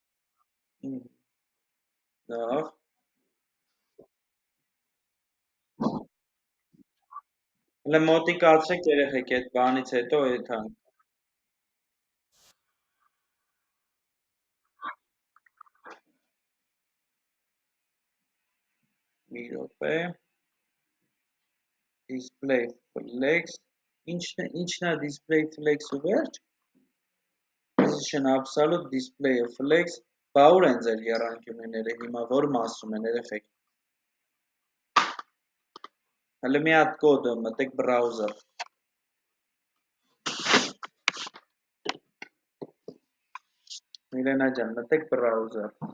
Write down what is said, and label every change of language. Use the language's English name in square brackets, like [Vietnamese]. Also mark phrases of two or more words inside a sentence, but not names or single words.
[Armenian] Լավ։ Հələ մոտիկացրեք երեխեք այդ բանից հետո եթան։ Մի րոպե։ [English] Display flex, [Armenian] ինչն է [English] display flex-ը վերջ։ Position absolute display flex, [Armenian] բա ուր են ձեր եռանկյունիները հիմա որ մասում են երեխեք։ Հələ մի հատ կոդ մտեք browser։ Միլենա ջան, մտեք browser։